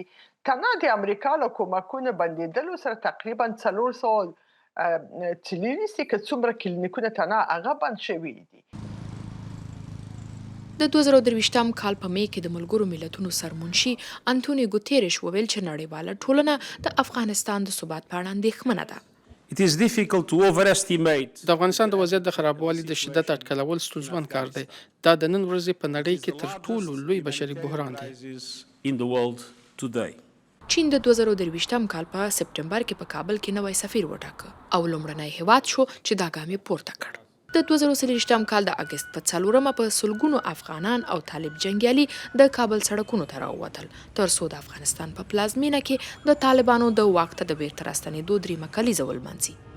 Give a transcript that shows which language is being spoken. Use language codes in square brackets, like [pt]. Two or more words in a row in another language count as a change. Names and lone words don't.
[ps] تنها د امریکا له کومکونو بندېدلو سره تقریبا 400 څلوېښت که څومره کلینیکونه تنها هغه بند شوي دي. د 2023م کال په می کې د ملګرو ملتونو سرمنشي انټونی ګوتیرش وویل چې نړیواله ټولنه د افغانستان د ثبات په اړه اندېښمنه ده. [en] It is difficult to overestimate. [ps] د افغانستان د وضعیت د خرابوالي د شدت اټکلول ستونزمن کار دی. دا د نن ورځې په نړۍ کې تر ټولو لوی بشري بحران دی. [en] In the world today. [ps] چین د 2023م کال په سپټمبر کې په کابل کې نوی سفیر وټاکه او لومړنی هیواد شو چې دا ګام یې پورته کړ. د 2023م کال د اګست په 4مه په سلګونو افغانان او طالب جنګیالي د کابل سړکونو ته راووتل تر څو د افغانستان په پلازمینه کې د طالبانو د واک ته د بیرته راستنېدو 3 کلیزه ولمانځي.